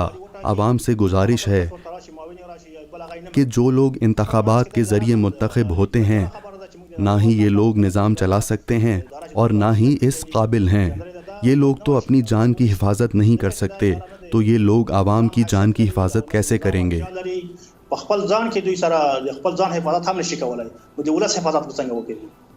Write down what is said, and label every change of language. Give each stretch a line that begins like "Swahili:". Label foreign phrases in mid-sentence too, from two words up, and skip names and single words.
Urdu: عوام سے گزارش ہے کہ جو لوگ انتخابات کے ذریعے منتخب ہوتے ہیں نہ ہی یہ لوگ نظام چلا سکتے ہیں اور نہ ہی اس قابل ہیں. یہ لوگ تو اپنی جان کی حفاظت نہیں کر سکتے، تو یہ لوگ عوام کی جان کی حفاظت کیسے کریں گے؟
Pashto: خپل ځان کې دوی سره خپل ځان حفاظت هم نشي کولای، د ولس حفاظت څنګه وکړي؟